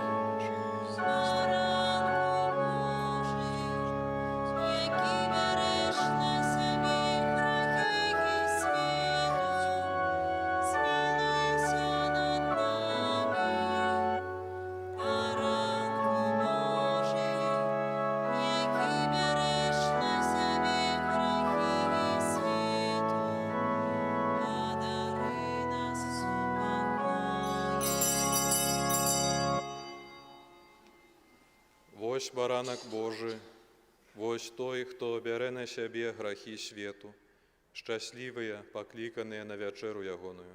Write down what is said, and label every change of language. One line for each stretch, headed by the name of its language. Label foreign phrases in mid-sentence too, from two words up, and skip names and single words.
Polish: Baranku Boży, jaki beresz na sobie grzechy światu, zmiłuj się nad nami. Baranku Boży, jaki beresz na siebie grzechy światu,
Belarusian: одари нас супокоем. Вось баранок Божий, вось той, хто бере на себе грахи свету, щасливые, покликанные на вечеру ягоную.